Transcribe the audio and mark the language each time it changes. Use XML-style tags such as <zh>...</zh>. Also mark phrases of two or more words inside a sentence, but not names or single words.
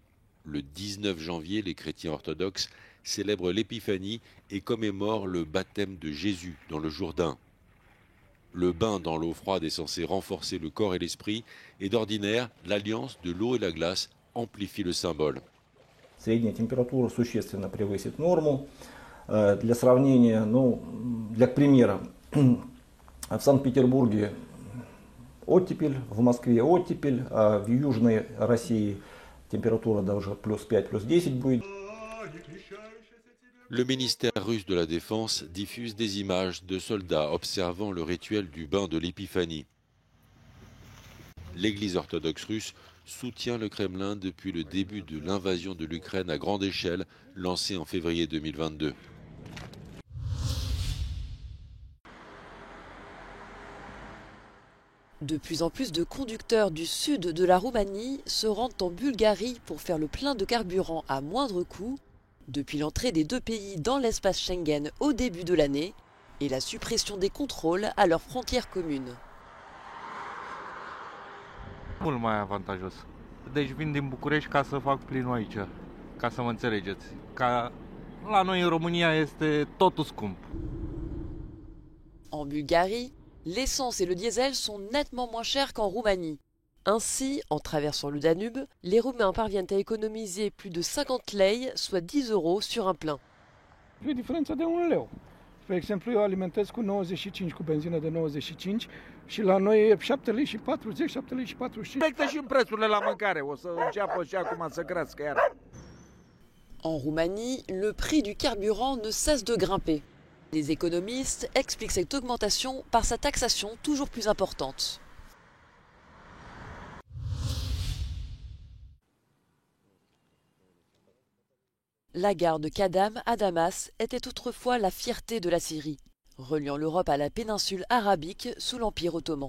<fr>Le 19 janvier, les chrétiens orthodoxes célèbrent l'Épiphanie et commémorent le baptême de Jésus dans le Jourdain. Le bain dans l'eau froide est censé renforcer le corps et l'esprit et d'ordinaire, l'alliance de l'eau et la glace amplifie le symbole.</fr> <ru>Средняя температура существенно превысит норму. Для сравнения, для примера, в Санкт-Петербурге оттепель, в Москве оттепель, а в Южной России температура даже плюс 5, плюс 10 будет.</ru> <fr>Le ministère russe de la Défense diffuse des images de soldats observant le rituel du bain de l'Épiphanie. L'Église orthodoxe russe soutient le Kremlin depuis le début de l'invasion de l'Ukraine à grande échelle lancée en février 2022. De plus en plus de conducteurs du sud de la Roumanie se rendent en Bulgarie pour faire le plein de carburant à moindre coût depuis l'entrée des 2 pays dans l'espace Schengen au début de l'année et la suppression des contrôles à leurs frontières communes.</fr> <ro>Mult mai avantajos. Deci vin din București ca să fac plinul aici, ca să mă înțelegeți. Ca la noi în România este totul scump.</ro> <fr>En Bulgarie, l'essence et le diesel sont nettement moins chers qu'en Roumanie. Ainsi, en traversant le Danube, les Roumains parviennent à économiser plus de 50 lei, soit 10 € sur un plein.</fr> <ro>E o diferență de 1 leu. Spre exemplu, eu alimentez cu 95, cu benzină de 95 și la noi e 7 lei și 40, 7 lei și 45. Reflectă și în prețurile la mâncare, o să înceapă și acum să crească iar.</ro> <fr>En Roumanie, le prix du carburant ne cesse de grimper. Les économistes expliquent cette augmentation par sa taxation toujours plus importante. La gare de Kadam à Damas était autrefois la fierté de la Syrie, reliant l'Europe à la péninsule arabique sous l'Empire ottoman.</fr>